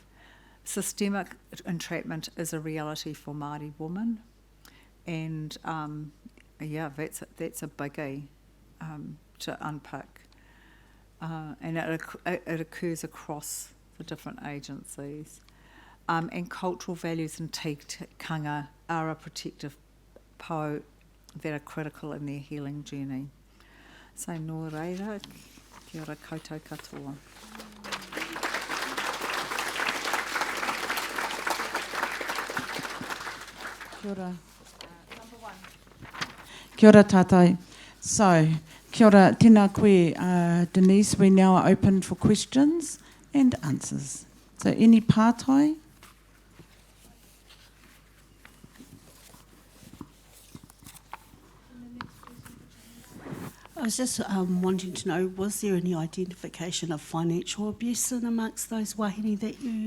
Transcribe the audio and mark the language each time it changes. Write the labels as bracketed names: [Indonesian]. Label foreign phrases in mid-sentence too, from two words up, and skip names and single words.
[English] Systemic entrapment is a reality for Māori women, and that's a biggie to unpick, and it occurs across the different agencies. And cultural values and tikanga are a protective po that are critical in their healing journey. [Māori] So nō reira, kia ora koutou katoa. Kia ora. [English] Number one. [Māori] Kia ora tātai. So, kia ora, tēnā koe, Denise. [English] We now are open for questions and answers. So, any pātai? I was just wanting to know, was there any identification of financial abuse in amongst those wahine that you...